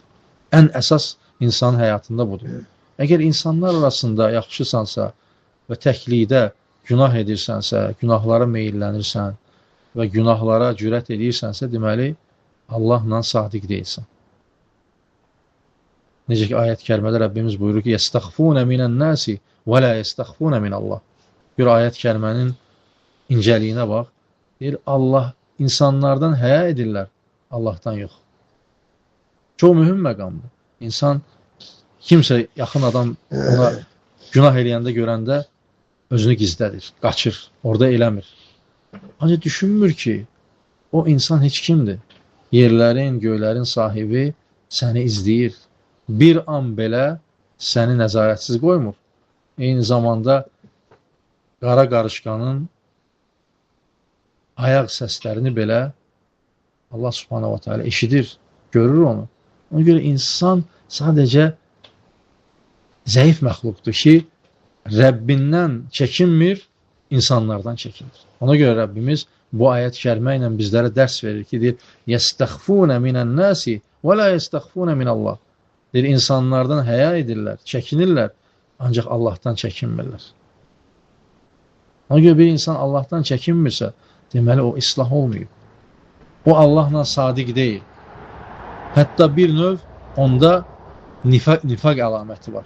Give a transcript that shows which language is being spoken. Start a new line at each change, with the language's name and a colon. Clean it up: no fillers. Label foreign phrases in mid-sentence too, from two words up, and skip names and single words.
Azerbaijani: Ən əsas insanın həyatında budur. Əgər insanlar arasında yaxşısansa və təklikdə günah edirsənsə, günahlara meyillənirsən və günahlara cürət edirsənsə, deməli, Allahla sadiq deyilsən. Necə ki, ayət-i kərimədə Rəbbimiz buyurur ki,
Arabic: يَسْتَخْفُونَ مِنَ النَّاسِ وَلَا يَسْتَخْفُونَ مِنَ اللّٰهِ.
Azerbaijani: Bir ayət-i kərimənin incəliyinə bax. Deyir, Allah, insanlardan həya edirlər, Allahdan yox. Çox mühüm məqamdır. İnsan, kimsə yaxın adam ona günah eləyəndə görəndə özünü gizlədir, qaçır, orada eləmir. Ancaq düşünmür ki, o insan heç kimdir. Yerlərin, göylərin sahibi səni izləyir. Bir an belə səni nəzarətsiz qoymur. Eyni zamanda qara qarışqanın ayaq səslərini belə Allah
Arabic: سبحانه وتعالى
Azerbaijani: eşidir, görür onu. Ona görə insan sadəcə zəif məxluqdur ki, Rəbbindən çəkinmir, insanlardan çəkinir. Ona görə Rəbbimiz bu ayət-i kərimə ilə bizlərə dərs verir ki, deyir,
Arabic: يَسْتَخْفُونَ مِنَ النَّاسِ وَلَا يَسْتَخْفُونَ مِنَ اللّٰهِ.
Azerbaijani: Deyir, insanlardan həya edirlər, çəkinirlər, ancaq Allahdan çəkinmirlər. Ona görə bir insan Allahdan çəkinmirsə, deməli o islah olmayıb. O Allahla sadiq deyil. Hətta bir növ onda nifaq əlaməti var.